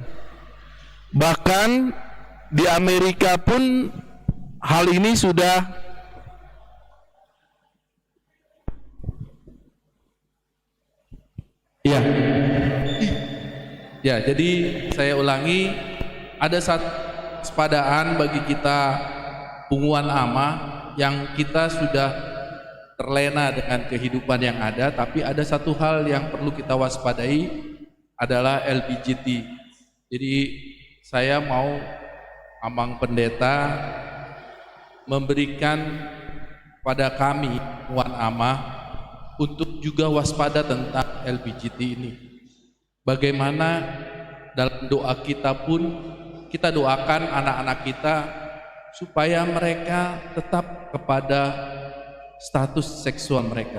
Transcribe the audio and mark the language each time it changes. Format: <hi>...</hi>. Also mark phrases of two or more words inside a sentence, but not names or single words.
<id>Bahkan di Amerika pun hal ini sudah ya, jadi saya ulangi, ada satu waspadaan bagi kita punguan ama yang kita sudah terlena dengan kehidupan yang ada, tapi ada satu hal yang perlu kita waspadai adalah LBGT. Jadi saya mau Amang Pendeta memberikan pada kami punguan ama untuk juga waspada tentang LBGT ini. Bagaimana dalam doa kita pun kita doakan anak-anak kita supaya mereka tetap kepada status seksual mereka.</id>